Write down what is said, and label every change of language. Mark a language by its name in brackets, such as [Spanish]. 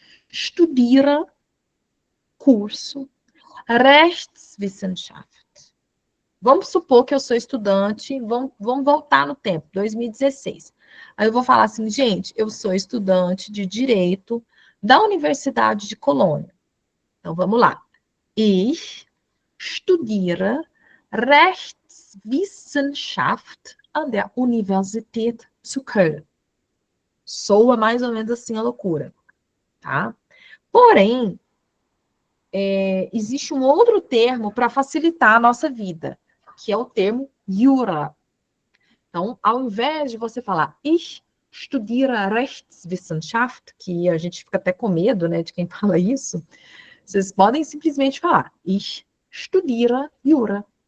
[German] Studiere, curso, Rechtswissenschaft. [Portuguese] Vamos supor que eu sou estudante, vamos voltar no tempo, 2016. Aí eu vou falar assim, gente, eu sou estudante de Direito da Universidade de Colônia. Então, vamos lá. [German] Ich studiere Rechtswissenschaft an der Universität zu Köln. [Portuguese] Soa mais ou menos assim a loucura, tá? Porém, existe um outro termo para facilitar a nossa vida, que é o termo Jura. Então, ao invés de você falar [German] Ich studiere Rechtswissenschaft, [Portuguese] que a gente fica até com medo, né, de quem fala isso, vocês podem simplesmente falar [German] Ich studiere Jura.